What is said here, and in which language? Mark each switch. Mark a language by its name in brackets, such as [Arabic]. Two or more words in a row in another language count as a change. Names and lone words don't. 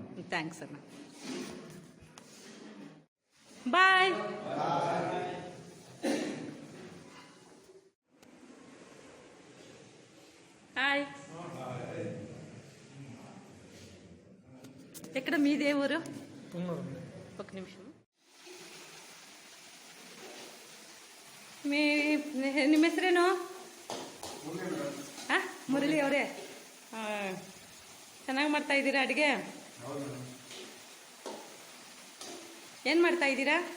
[Telugu] థ్యాంక్స్ అన్న. బాయ్. హాయ్. ఎక్కడ మీదే ఊరు? ఒక నిమిషం. [Kannada] ನಿಮ್ಮ ಹೆಸರೇನು? ಮುರಳಿ ಅವರೇ, ಚೆನ್ನಾಗಿ ಮಾಡ್ತಾ ಇದ್ದೀರಾ ಅಡುಗೆ? ಏನು ಮಾಡ್ತಾ ಇದ್ದೀರಾ?